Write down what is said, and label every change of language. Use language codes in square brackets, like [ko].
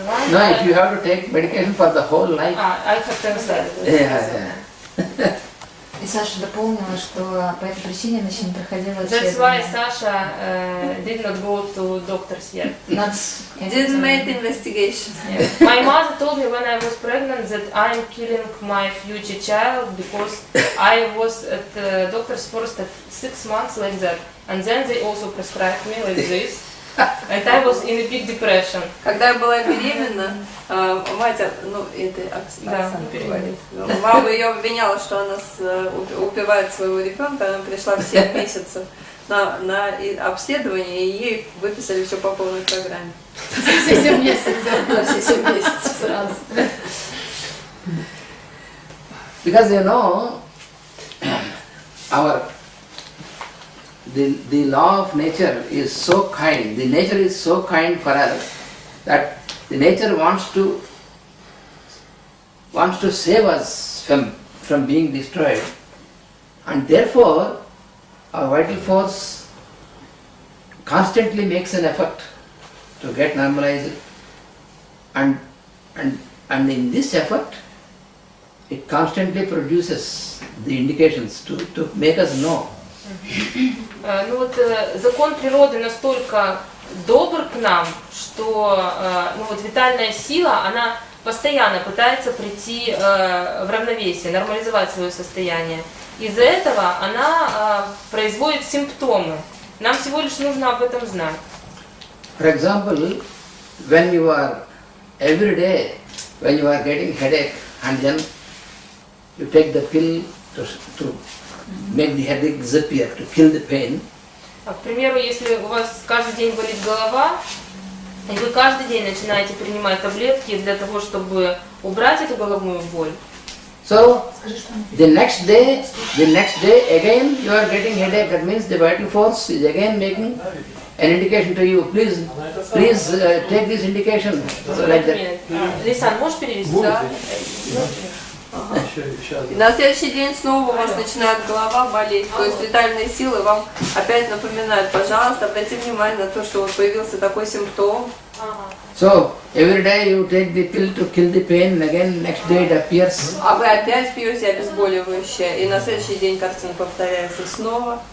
[en] No, if you have to take medication for the whole life. I have translated. [ru] И Саша дополнила, что по этой причине она еще не проходила [en] That's why Sasha did not go to doctors yet. Didn't make investigation. Yeah. My mother told me when I was pregnant that I am killing my future child because I was at the doctor's first at 6 months like that. And then they also prescribed me like this. And I was in a big depression. [ru] Когда я была беременна, мать, ну это Оксана говорит, мама ее обвиняла, что она убивает своего ребенка, она пришла в 7 месяцев на обследование, и ей выписали все по полной программе. Все 7 месяцев, да, все 7 месяцев сразу. [en] Because you know, the law of nature is so kind, the nature is so kind for us that the nature wants to save us from being destroyed, and therefore our vital force constantly makes an effort to get normalized, and in this effort it constantly produces the indications to make us know. [ru] Ну вот закон природы настолько добр к нам, что ну вот витальная сила, она постоянно пытается прийти в равновесие, нормализовать свое состояние. Из-за этого она производит симптомы. Нам всего лишь нужно об этом знать. [en] For example, when you are every day, when you are getting headache, and then you take the pill to make the headache disappear, to kill the pain. [ru] К примеру, если у вас каждый день болит голова, и вы каждый день начинаете принимать таблетки для того, чтобы убрать эту головную боль. [en] So the next day again you are getting headache. That means the vital force is again making an indication to you. Please take this indication. So like that. [ru] Лисан, можешь перевести? Да. И на следующий день снова у вас начинает голова болеть, то есть витальные силы вам опять напоминают, пожалуйста, обратите внимание на то, что вот появился такой симптом. [en] So every day you take the pill to kill the pain, and again next day it appears. [ru] А вы опять пьете обезболивающее, и на следующий день картина повторяется снова.